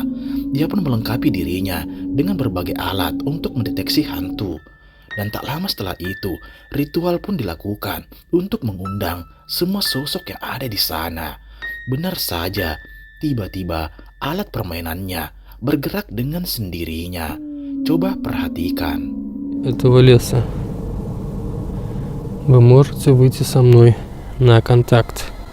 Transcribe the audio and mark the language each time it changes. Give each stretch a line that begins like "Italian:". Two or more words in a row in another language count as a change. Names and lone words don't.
Indonesian: Dia pun melengkapi dirinya dengan berbagai alat untuk mendeteksi hantu. Dan tak lama setelah itu ritual pun dilakukan untuk mengundang semua sosok yang ada di sana. Benar saja, tiba-tiba alat permainannya bergerak dengan sendirinya. Coba perhatikan.
Russian: Этого леса. Вы можете выйти со мной на контакт.